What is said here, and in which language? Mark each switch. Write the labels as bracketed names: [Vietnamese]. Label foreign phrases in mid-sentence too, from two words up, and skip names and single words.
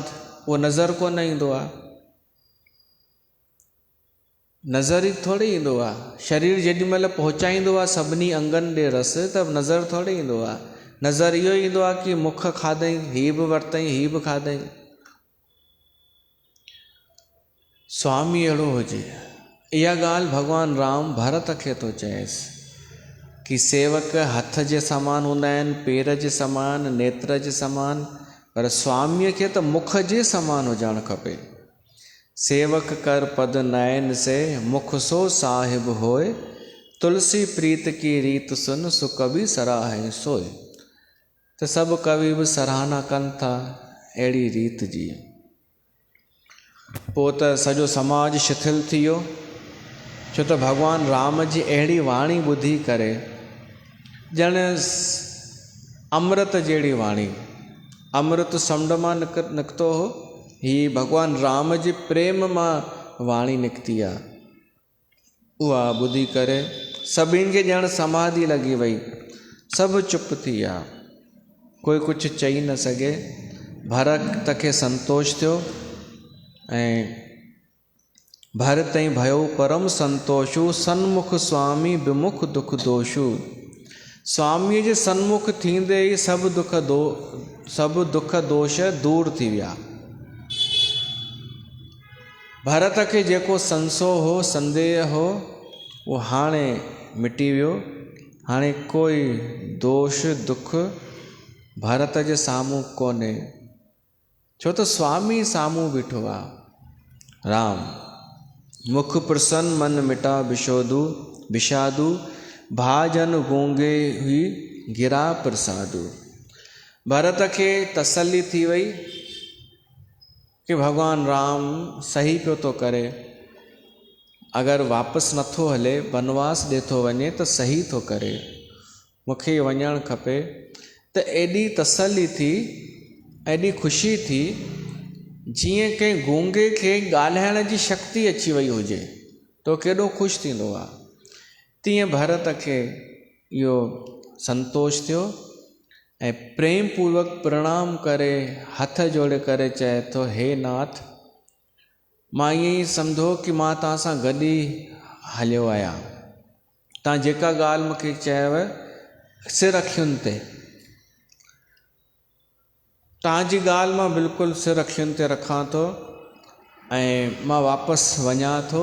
[Sindhi] उहो नज़र कोन ईंदो आहे, नज़र ई थोरी ईंदो आहे। शरीर जेॾी महिल पहुचाईंदो आहे सभिनी अंगनि ॾे रस, त नज़र थोरी ईंदो आहे। नज़र इहो ईंदो आहे कि मुख खाधई, हीअ बि वरितई, हीअ बि खाधई। स्वामी अहिड़ो हुजे। इहा ॻाल्हि भॻवानु राम भरत खे थो चएसि कि सेवक हथ जे समान हूंदा आहिनि, पेर जे समान, नेत्र जे समान, पर स्वामीअ खे त मुख जे समान हुजणु खपे। [Awadhi] सेवक कर पद नयन से, मुख सो साहिब होए, तुलसी प्रीत की रीत सुन, सु कवि सराहे सोए। [Sindhi] त सभु कवि बि सराहना कनि था अहिड़ी रीत जी। पोइ त सॼो समाज शिथिल थी वियो, छो त भॻवानु राम जी अहिड़ी वाणी ॿुधी करे, ॼण अमृत जहिड़ी वाणी, अमृत समुंड मां निकितो हो, हीअ भॻवानु राम जे प्रेम मां वाणी निकिती आहे। उहा ॿुधी करे सभिनि खे ॼण समाधि लॻी वई, सभु चुप थी विया, कोई कुझु चई न सघे। भरत खे संतोष थियो ऐं भरत ई [Awadhi] भयो परम संतोषु, सन्मुख स्वामी विमुख दुख दोषु। [Sindhi] स्वामीअ जे सन्मुख थींदे ई सभु दुख दोष दूर थी विया। भरत खे जेको संशय हो, संदेह हो, उहो हाणे मिटी वियो। हाणे कोई दोष दुख भरत जे साम्हूं कोन्हे, छो त स्वामी साम्हूं बीठो आहे। [Awadhi] राम मुख प्रसन्न मन मिटा विषादु, भाजन गूंगे हुई गिरा प्रसादु। [Sindhi] भरत खे तसल्ली थी वई कि भॻवानु राम सही पियो थो करे, अगरि वापसि नथो हले, वनवास ॾे थो वञे त सही थो करे, मूंखे वञणु खपे। त एॾी तसल्ली थी, एॾी ख़ुशी थी, जीअं कंहिं गूंगे खे ॻाल्हाइण जी शक्ति अची वई हुजे तो केॾो ख़ुशि थींदो आहे। तीअं भरत खे इहो संतोष थियो ऐं प्रेम पूर्वक प्रणाम करे हथ जोड़े करे चए थो, हे नाथ, मां ईअं ई सम्झो कि मां तव्हां सां गॾु ई हलियो आहियां। तव्हां जेका ॻाल्हि मूंखे चयव सिर अखियुनि ते, तव्हांजी ॻाल्हि मां बिल्कुलु सिर अखियुनि ते रखां थो ऐं मां वापसि वञा थो।